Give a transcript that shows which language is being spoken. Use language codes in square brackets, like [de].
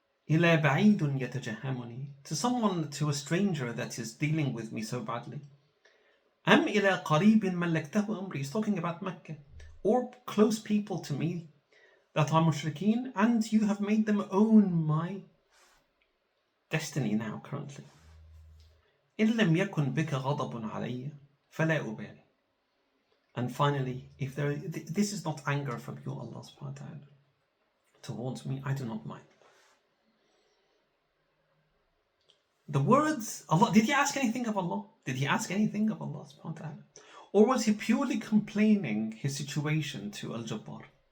[ar] Ila ba'idun yatajahamuni. [en] To a stranger that is dealing with me so badly. [ar] Am ila qaribin mallaktahu amri. [en] He's talking about Mecca. Or close people to me that are mushrikeen, and you have made them own my destiny now, currently. [ar] إن لم يكن بك غضب علي فلا أبالي. [en] And finally, if this is not anger from you, Allah subhanahu wa ta'ala, towards me, I do not mind. The words, Allah, did he ask anything of Allah? Did he ask anything of Allah subhanahu wa ta'ala? Or was he purely complaining his situation to Al-Jabbar?